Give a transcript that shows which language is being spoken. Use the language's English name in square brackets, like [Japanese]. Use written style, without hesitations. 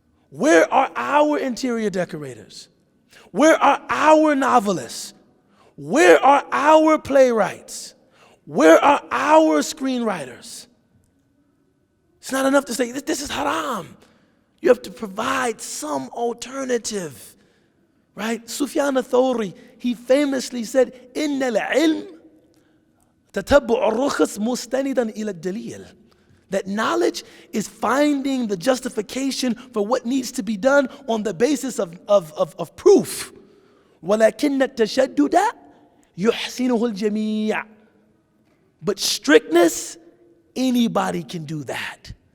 [English] Where are our interior decorators? Where are our novelists? Where are our playwrights? Where are our screenwriters? It's not enough to say, this is haram. You have to provide some alternative, right? [Arabic] Sufyan al-Thawri, [English] he famously said, [Arabic] إِنَّ الْعِلْمِ تَتَبُّعُ الرُّخَص مُسْتَنِدًا إِلَى الدَّلِيلِ. [English] That knowledge is finding the justification for what needs to be done on the basis of proof. [Arabic] وَلَكِنَّ التَّشَدُّدَ يُحْسِنُهُ الْجَمِيعُ. [English] But strictness, anybody can do that.